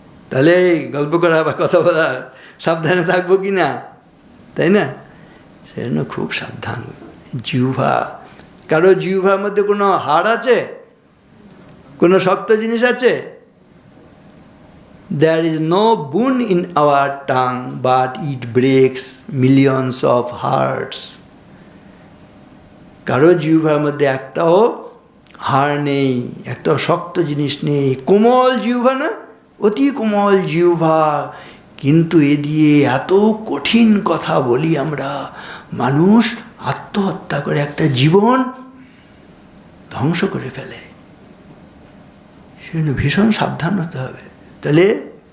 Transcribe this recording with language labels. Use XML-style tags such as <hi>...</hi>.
<bn>তাহলে গল্প করা বা কথা বলা সাবধানে থাকবো কি না, তাই না? সেজন্য খুব সাবধান। জিহ্বা, কারো জিহ্বার মধ্যে কোনো হাড় আছে, কোনো শক্ত জিনিস আছে?</bn> <en>There is no bone in our tongue, but it breaks millions of hearts.</en> <bn>কারো জিহ্বার মধ্যে একটাও হাড় নেই, একটাও শক্ত জিনিস নেই, কোমল জিহ্বা না, অতি কোমল জিহ্বা, কিন্তু এ দিয়ে এত কঠিন কথা বলি আমরা। মানুষ আত্মহত্যা করে একটা জীবন ধ্বংস করে ফেলে। সেজন্য ভীষণ সাবধান হতে হবে। তাহলে</bn>